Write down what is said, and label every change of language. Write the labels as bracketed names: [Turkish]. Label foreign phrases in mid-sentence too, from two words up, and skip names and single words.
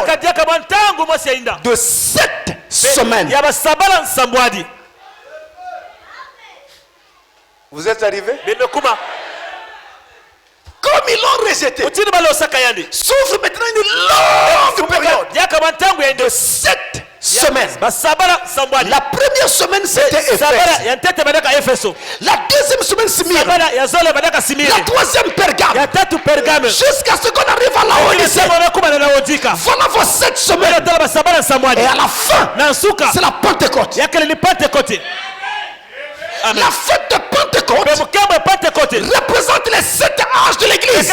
[Kongo] Kaka diaka bantangu mosi yainda. [French] de 7 semaines. [Kongo] Ya basabala nsambwadi. [French] Vous êtes arrivés? [Kongo] Bemekuma. [French] Comme ils l'ont rejeté, [Kongo] Mutindu balo saka yandi. [French] souffre maintenant une longue période [Kongo] Diaka bantangu yainda. [French] de 7 semaines. [Kongo] Basabala nsambwadi. [French] La première semaine, c'était [Kongo] Sabala Éphèse. ya ntete badaka Efeso. [French] La deuxième semaine, Smyrne. [Kongo] Sabala ya zole badaka Simiri. [French] La troisième, Pergame. [Kongo] Ya tatu Pergame. [French] Jusqu'à ce qu'on arrive à la Odyssée. Voilà vos 7 semaines. Et à la fin, c'est la Pentecôte. La fête de Pentecôte représente les 7 âges de l'église.